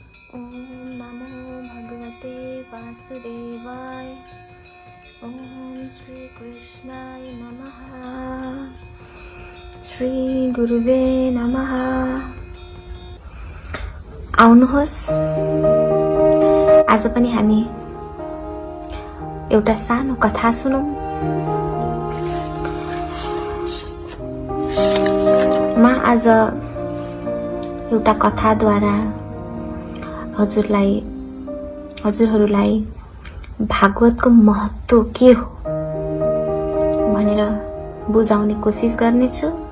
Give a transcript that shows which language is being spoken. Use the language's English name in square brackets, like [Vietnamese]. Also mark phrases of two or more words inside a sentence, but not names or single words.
[Sanskrit] ओम नमो भगवते वासुदेवाय। ओम श्री कृष्णाय नमः। श्री गुरुवे नमः। [Nepali] आउनुहोस्, आज पनि हामी एउटा सानो कथा सुनौं। म आज एउटा कथाद्वारा हजुरहरूलाई भागवतको महत्त्व के हो भनेर बुझाउने कोसिस गर्नेछु।